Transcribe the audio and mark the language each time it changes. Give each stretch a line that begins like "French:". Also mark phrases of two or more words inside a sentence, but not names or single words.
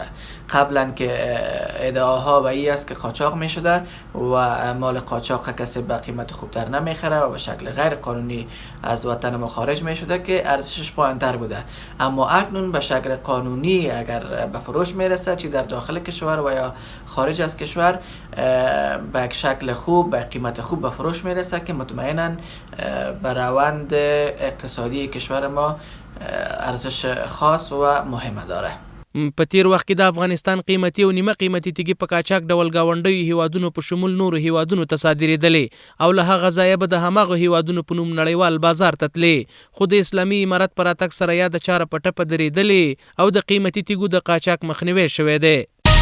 Persian: قبلا که ادعاها به این است که قاچاق میشده و مال قاچاق کسی به قیمت خوبتر نمیخره و به شکل غیر قانونی از وطن ما خارج میشده که ارزشش پایینتر بوده، اما اکنون به شکل قانونی اگر به فروش میرسه چی در داخل کشور و یا خارج از کشور به یک شکل خوب به قیمت خوب به فروش میرسه که مطمئنا به روند اقتصادی کشور ما ارزش خاص و مهمه داره.
Pashto: په تیر وخت کې د افغانستان قیمتي او نیمه قیمتي تیږې په قاچاق ډول ګاونډیو هیوادونو په شمول نورو هیوادونو ته صادرېدلې او له هغه ځایه به د هماغو هیوادونو په نوم نړیوال بازار ته تلې، خو د اسلامي امارت په راتګ سره یا د چاره په ټپه درېدلې او د قیمتي تیږو د قاچاق مخنیوی شوی دی.